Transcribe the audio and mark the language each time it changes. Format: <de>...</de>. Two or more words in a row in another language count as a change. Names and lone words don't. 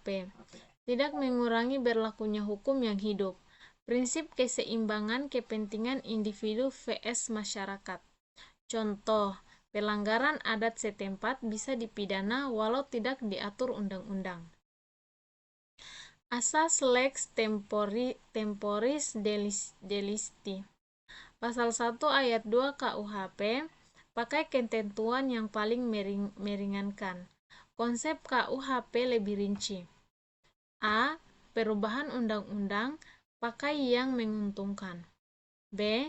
<id>Tidak mengurangi berlakunya hukum yang hidup. Prinsip keseimbangan kepentingan individu vs masyarakat. Contoh, pelanggaran adat setempat bisa dipidana walau tidak diatur undang-undang.</id> <la>Asas lex temporis delicti.</la> <id>Pasal 1 ayat 2 KUHP pakai ketentuan yang paling meringankan. Konsep KUHP lebih rinci. A. Perubahan undang-undang pakai yang menguntungkan. B.</id>